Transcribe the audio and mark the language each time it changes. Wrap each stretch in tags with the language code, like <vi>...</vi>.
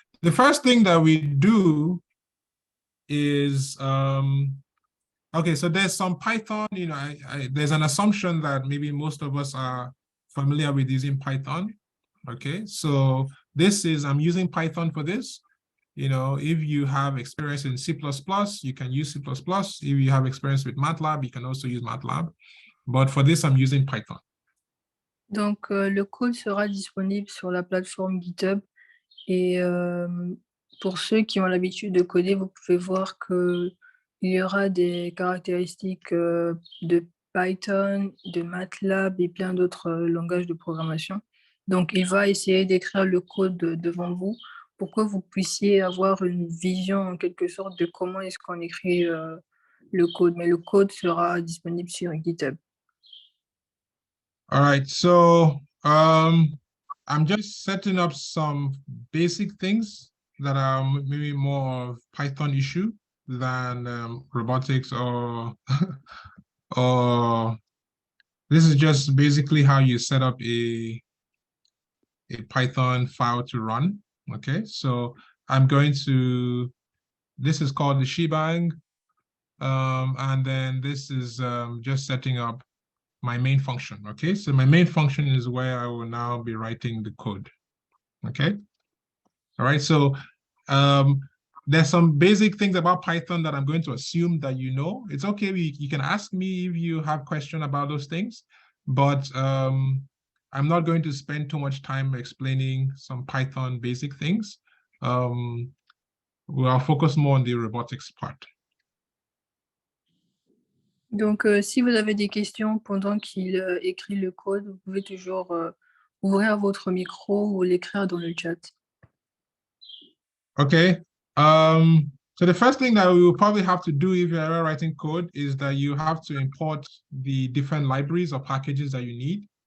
<en>The first thing that we do is okay, so there's some Python, you know, there's an assumption that maybe most of us are familiar with using Python. Okay, so I'm using Python for this. You know, if you have experience in C++, you can use C++. If you have experience with MATLAB, you can also use MATLAB. But for this, I'm using Python.</en> <fr>Donc, le code sera disponible sur la plateforme GitHub. Et pour ceux qui ont l'habitude de coder, vous pouvez voir qu'il y aura des caractéristiques de Python, de MATLAB et plein d'autres langages de programmation. Donc, il va essayer d'écrire le code devant vous pour que vous puissiez avoir une vision en quelque sorte de comment est-ce qu'on écrit le code. Mais le code sera disponible sur GitHub.</fr> <en>All right, so I'm just setting up some basic things that are maybe more of Python issue than robotics or this is just basically how you set up a Python file to run. Okay, so I'm going to, this is called the shebang. And then this is just setting up my main function. Okay, so my main function is where I will now be writing the code. Okay, all right, so there's some basic things about Python that I'm going to assume that you know. It's okay, you can ask me if you have questions about those things, but I'm not going to spend too much time explaining some Python basic things. We'll focus more on the robotics part.</en> <fr>Donc, si vous avez des questions pendant qu'il écrit le code, vous pouvez toujours ouvrir votre micro ou l'écrire dans le chat.</fr> <en>Okay. So the first thing that we will probably have to do if you're ever writing code is that you have to import the different libraries or packages that you need.</en>